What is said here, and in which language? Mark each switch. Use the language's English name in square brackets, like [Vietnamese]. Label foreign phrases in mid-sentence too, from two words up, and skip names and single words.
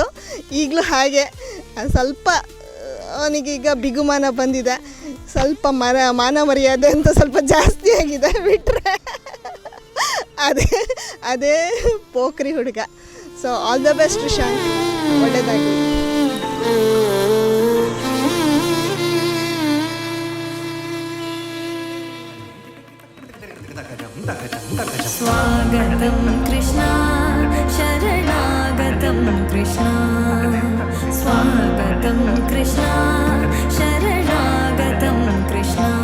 [Kannada] ಈಗಲೂ ಹಾಗೆ. ಸ್ವಲ್ಪ ಅವನಿಗೀಗ ಬಿಗುಮಾನ ಬಂದಿದೆ, ಸ್ವಲ್ಪ ಮಾನ ಮರ್ಯಾದೆ ಅಂತ ಸ್ವಲ್ಪ ಜಾಸ್ತಿ ಆಗಿದೆ. ಬಿಟ್ಟರೆ ಅದೇ ಪೋಖ್ರಿ ಹುಡುಗ. [English] so all the best ಪ್ರಶಾಂಕ್, ಒಳ್ಳೆಯದಾಗಲಿ. [Sanskrit] स्वागतं कृष्ण शरणागतं कृष्ण स्वागतं कृष्ण शरणागतं कृष्ण